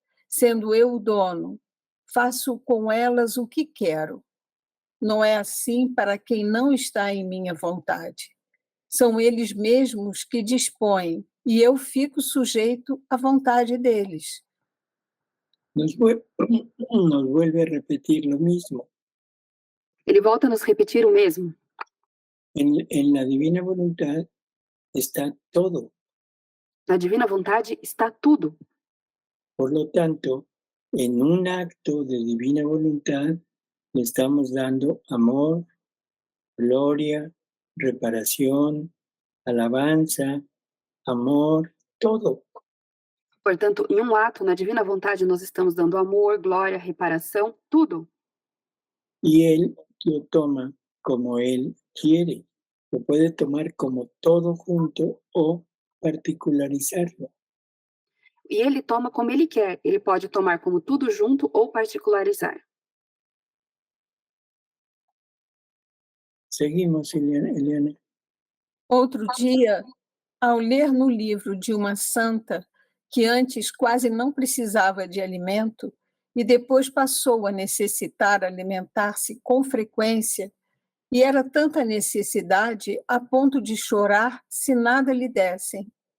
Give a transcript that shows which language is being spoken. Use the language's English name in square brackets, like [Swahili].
[Portuguese] Sendo eu o dono, faço com elas o que quero. Não é assim para quem não está em minha vontade. São eles mesmos que dispõem, e eu fico sujeito à vontade deles. [Spanish] Nos vuelve a repetir lo mismo. [Portuguese] Ele volta a nos repetir o mesmo. [Spanish] En la divina voluntad está todo. [Portuguese] Na divina vontade está tudo. [Spanish] Por lo tanto, en un acto de divina voluntad le estamos dando amor, gloria, reparación, alabanza, amor, todo. [Portuguese] Portanto, em um ato, na divina vontade, nós estamos dando amor, glória, reparação, tudo. [Spanish] Y Él lo toma como Él quiere. Lo puede tomar como todo junto o particularizarlo. [Portuguese] E ele toma como ele quer. Ele pode tomar como tudo junto ou particularizar. [Spanish] Seguimos, Eliana. [Portuguese] Outro dia, ao ler no livro de uma santa que antes quase não precisava de alimento e depois passou a necessitar alimentar-se com frequência, e era tanta necessidade a ponto de chorar se nada lhe dessem.